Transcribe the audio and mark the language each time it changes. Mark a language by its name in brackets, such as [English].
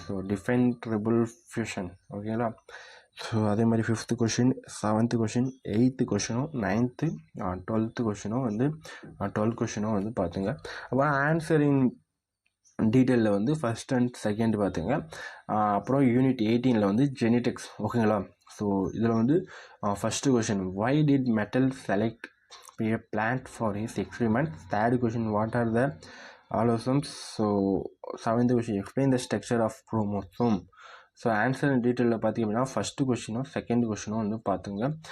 [Tamil] So define triple fusion ஓகேங்களா. So அதே மாதிரி fifth question, seventh question, eighth கொஷினும், 9th, 12th கொஷினும் வந்து 12 கொஷினும் வந்து பார்த்துங்க. அப்புறம் ஆன்சரின் டீட்டெயிலில் வந்து ஃபஸ்ட் அண்ட் செகண்ட் பார்த்துங்க. அப்புறம் யூனிட் 18 வந்து ஜெனட்டிக்ஸ் ஓகேங்களா. ஸோ இதில் வந்து first question, [English] Why did Mendel select a plant for his experiment. Third question, what are the allosomes. So 7th question, explain the structure of chromosome. [Tamil] So answer இன் டீட்டெயிலில் பார்த்திங்க அப்படின்னா first கொஷினும் second கொஷினும் வந்து பார்த்துங்க.